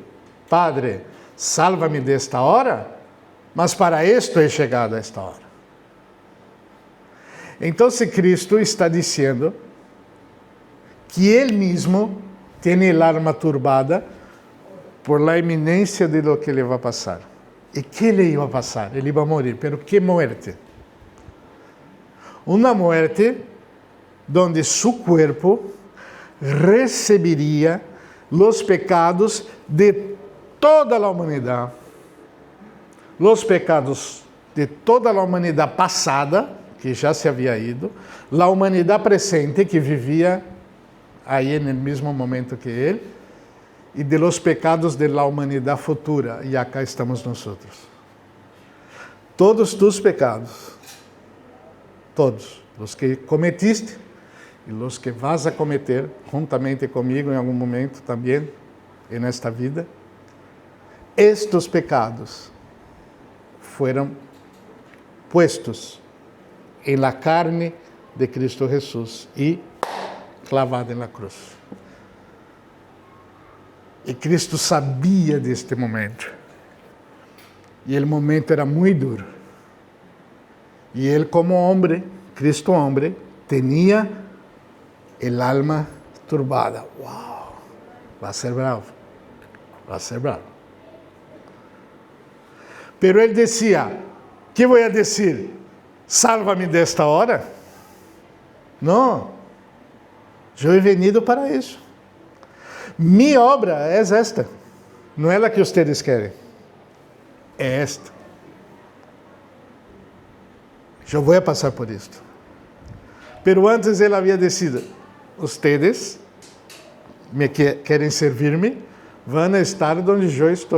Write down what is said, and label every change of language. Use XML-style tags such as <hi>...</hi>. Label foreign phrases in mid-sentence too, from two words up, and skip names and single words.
<pt>Padre, salva-me desta hora, mas para isto é chegado a esta hora. Então, Cristo está dizendo que Ele mesmo tem a alma turbada</pt> <es>por la</es> <pt>iminência</pt> <es>de lo</es> <pt>que ele vai passar. E que ele ia passar? Ele ia morrer.</pt> <es>Pero que muerte?</es> <pt>Uma</pt> <es>muerte donde su cuerpo</es> <pt>receberia</pt> <es>los pecados</es> <pt>de toda a humanidade.</pt> <es>Los pecados</es> <pt>de toda a humanidade passada, que já se havia ido, a humanidade presente, que vivia aí no mesmo momento que ele, e</pt> <es>de los pecados de la</es> <pt>humanidade futura, e acá estamos nós.</pt> <es>Todos tus pecados, todos,</es> <pt>os que cometiste e os que</pt> <es>vas a cometer,</es> <pt>juntamente comigo em algum momento também, nesta vida, estes pecados foram puestos em la carne de Cristo Jesus e clavados na cruz. E Cristo sabia deste momento. E o momento era muito duro. E ele, como homem, Cristo homem, tinha</pt> <es>el alma</es> <pt>turbada. Uau! Vai ser bravo. Vai ser bravo. Pero ele dizia: que vou dizer? Sálvame desta hora? Não. Eu</pt> <es>he venido</es> <pt>para isso. Minha obra é esta. Não é a que vocês querem. É esta. Eu vou passar por isto. Pero antes ele havia decidido, vocês querem servir-me, vão estar onde eu estou.</pt>